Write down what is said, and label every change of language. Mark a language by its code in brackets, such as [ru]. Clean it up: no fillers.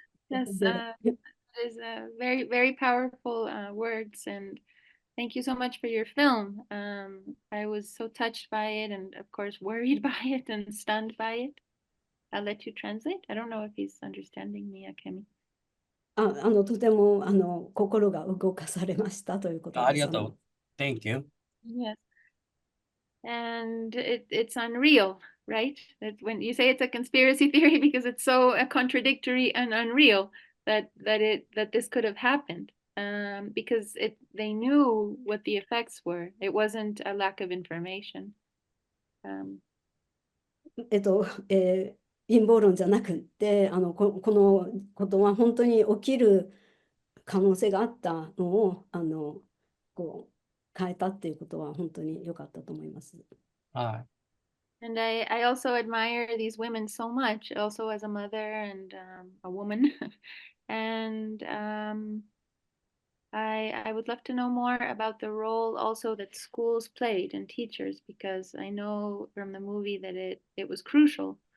[en] Yes, it is very, very powerful words, and thank you so much for your film. I was so touched by it, and of course worried by it and stunned by it. I'll let you translate. I don't know if he's understanding me, Akemi. [ja] とても心が動かされましたということです。ありがとう。 [en] Thank you. Yes. And it's unreal, right? That when you say it's a conspiracy theory because it's so contradictory and unreal that this could have happened, because they knew what the effects were. It wasn't a lack of information. [ja] 陰謀論じゃなくってこのことは本当に起きる可能性があったのをこう変えたっていうことは本当に良かったと思います。はい。 [en] And I also admire these women so much, also as a mother and a woman. And I would love to know more about the role also that schools played and teachers, because I know from the movie that it was crucial.